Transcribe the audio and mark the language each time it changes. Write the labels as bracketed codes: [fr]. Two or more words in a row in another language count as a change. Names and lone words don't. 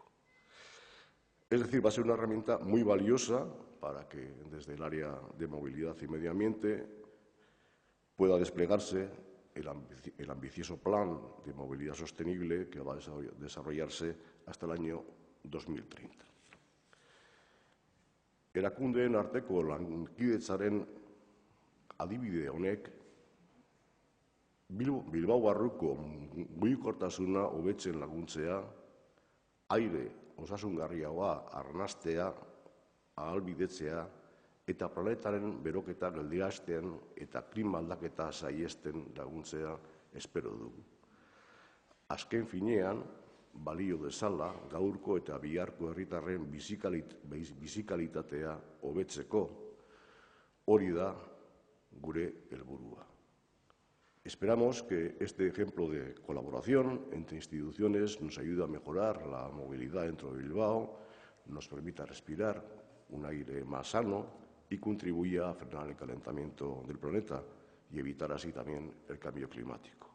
[es] Es decir, va a ser una herramienta muy valiosa para que desde el área de movilidad y medio ambiente pueda desplegarse el ambicioso plan de movilidad sostenible que va a desarrollarse hasta el año 2030. [eu] Erakundeen arteko lankidetzaren adibide honek Bilbao barruko mugikortasuna hobetzen laguntzea, aire osasungarriagoa arnastea, ahalbidetzea eta planetaren beroketa geldiarazten eta klima aldaketa saihesten laguntzea espero dugu. Azken finean, balio dezala gaurko eta biharko herritarren bizikalitatea hobetzeko, hori da gure helburua. [es] Esperamos que este ejemplo de colaboración entre instituciones nos ayude a mejorar la movilidad dentro de Bilbao, nos permita respirar un aire más sano y contribuya a frenar el calentamiento del planeta y evitar así también el cambio climático.